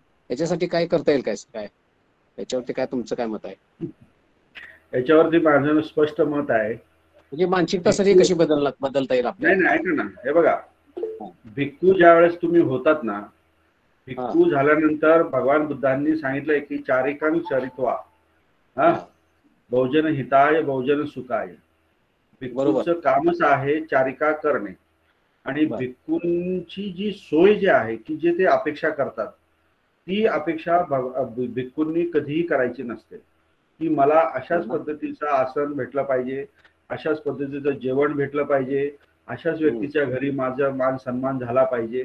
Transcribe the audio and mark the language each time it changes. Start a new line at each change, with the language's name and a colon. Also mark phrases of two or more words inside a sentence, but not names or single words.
Marathi: याच्यासाठी काय करता येईल काय, याच्यावरती काय तुमचं काय मत आहे? याच्यावरती माझं स्पष्ट मत आहे. म्हणजे मानसिकता सर कशी बदलता येईल आपल्याला? नाही, ऐका ना, हे बघा, भिक्खू ज्या वेळेस तुम्ही होतात ना, भिक्खू झाल्यानंतर भगवान बुद्धांनी सांगितलंय की
Pali: चारिकांग चरित्वा, बहुजन हिताय बहुजन सुखाय.
Marathi: भिक्खूचं कामच आहे चारिका करणे. आणि भिक्खूंची जी सोय जी आहे की जे ते अपेक्षा करतात, ती अपेक्षा भिक्खूंनी कधीही करायची नसते. की मला अशाच पद्धतीचं आसन भेटलं पाहिजे, अशाच पद्धतीचं जेवण भेटलं पाहिजे, अशाच व्यक्तीच्या घरी माझा मान सन्मान झाला पाहिजे.